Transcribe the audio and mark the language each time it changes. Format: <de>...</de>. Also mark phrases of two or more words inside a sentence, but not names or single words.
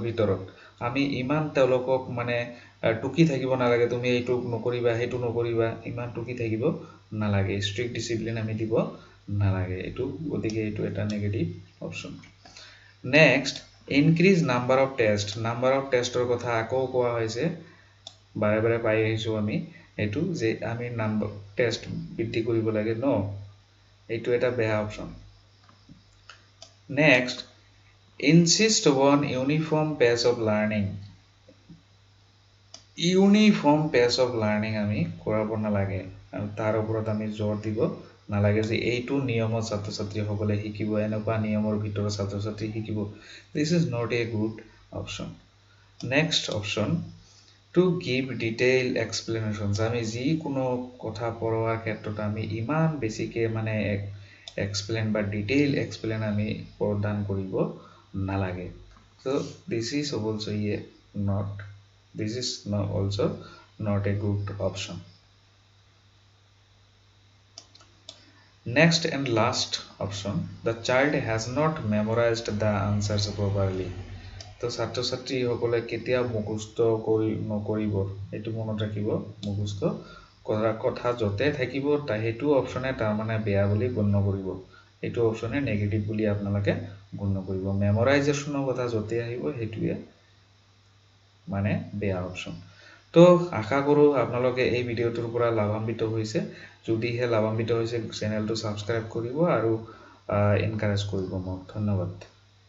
<as>ভিতৰত আমি ইমান তেওঁলোকক মানে টুকি থাকিব নালাগে তুমি এইটো নকৰিবা হেতু নকৰিবা ইমান টুকি থাকিব নালাগে ষ্ট্ৰিক্ট ডিসিপ্লিন আমি দিব নালাগে এটো গতিকে এটো এটা</as> <en>negative option next increase number of test</en> <as>কথা আকৌ কোৱা হৈছে বাৰে বাৰে পাই আহিছো আমি এটো যে আমি</as> <en>number test</en> <as>বৃদ্ধি কৰিব লাগে ন এটো এটা বেয়া অপচন</as> <en>next insist on uniform pace of learning</en> <as>আমি কৰাব নালাগে আৰু তাৰ ওপৰত আমি জোৰ দিব নালাগে যে এইটো নিয়মত ছাত্ৰ-ছাত্ৰী সকলে শিকিব এনেকুৱা নিয়মৰ ভিতৰত ছাত্ৰ-ছাত্ৰী শিকিব</as> <en>this is not a good option next option to give detailed explanations</en> <as>আমি যি কোনো কথা পঢ়োৱাৰ ক্ষেত্ৰত আমি ইমান বেছিকে মানে explain বা</as> <en>detail explain</en> <as>আমি প্ৰদান কৰিব নালাগে</as> <en>so this is also not a good option next and last option the child has not memorized the answers properly তো</en> <as>ছাত্ৰ-ছাত্ৰী সকলে কেতিয়া মুখস্থ নকৰিব এটো মনত ৰাখিব মুখস্থ কৰা কথা যতে থাকিব তা হেতু অপচনে তাৰ মানে বেয়া বুলি গণ্য কৰিব এটো অপচনে নেগেটিভ বুলি আপোনালোকে গণ্য কৰিব মেমৰাইজেচনৰ কথা যতে আহিব হেতুয়ে মানে বেয়া অপচন তো আশা কৰো আপোনালোকে এই ভিডিওটোৰ পৰা লাভান্বিত হৈছে যদিহে লাভান্বিত হৈছে চেনেলটো সাবস্ক্ৰাইব কৰিব আৰু এনকাৰেজ কৰিব মোক ধন্যবাদ</as>